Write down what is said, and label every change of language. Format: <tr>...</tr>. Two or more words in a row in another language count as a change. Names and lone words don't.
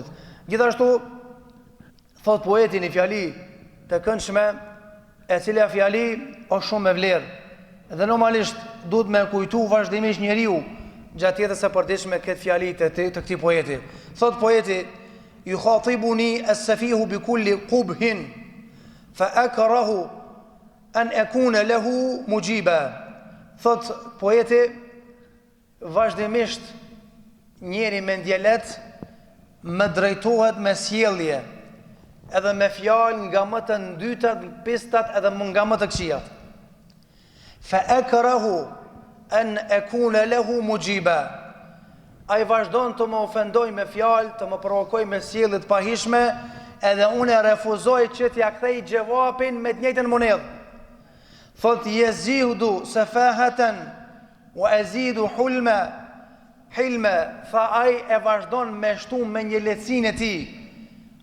<sq>Gjithashtu thot poeti në fjali të këndshme, e cila fjali është shumë e vlerë, dhe normalisht duhet me kujtu vazhdimisht njeriu gjatë jetës së përditshme këtë fjali të këtij poeti. Thot poeti,</sq> <ar>"يخاطبني السفيه بكل قبح فأكره أن أكون له مجيبا."</ar> <sq>Thot poeti, vazhdimisht njeri me ndjelet më drejtohet me sjellje, edhe me fjalë nga më të ndytat, pistat edhe nga më të këqijat.</sq> <ar>فأكره أن أكون له مجيبا.</ar> <sq>Ai vazhdon të më ofendoj me fjalë, të më provokoj me sjellje të pahishme, edhe unë e refuzoj që t'ja kthej gjevapin me të njëjtën monedhë.</sq> <ar>Thot يزيد سفاهة وأزيد حلما.</ar> <sq>Hilme, tha ai e vazhdon me shtu me një lehtësinë e tij.</sq>